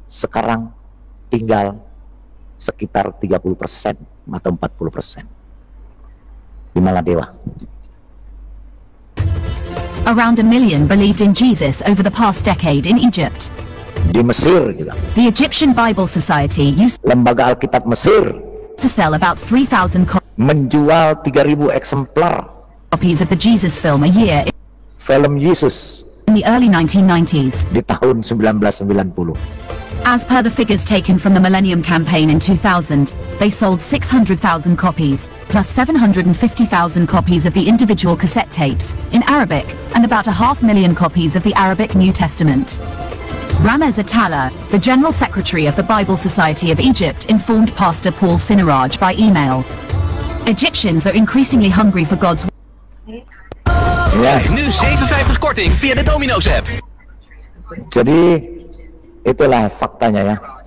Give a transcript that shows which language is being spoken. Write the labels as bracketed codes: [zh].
[id] Sekarang tinggal sekitar 30% atau 40% di Maladewa. [en] Around 1 million believed in Jesus over the past decade in Egypt. [id] Di Mesir juga. [en] The Egyptian Bible Society used [id] Lembaga Alkitab Mesir [en] to sell about 3,000 [id] menjual 3.000 eksemplar [en] copies of the Jesus film a year [id] film Yesus [en] in the early 1990s. [id] Di tahun 1990. [en] As per the figures taken from the Millennium Campaign in 2000, they sold 600,000 copies, plus 750,000 copies of the individual cassette tapes, in Arabic, and about 500,000 copies of the Arabic New Testament. Ramez Attallah, the General Secretary of the Bible Society of Egypt, informed Pastor Paul Sinaraj by email. Egyptians are increasingly hungry for God's [id] Ya. [nl] Nu 57 korting via de Domino's app. [id] Jadi itulah faktanya, ya.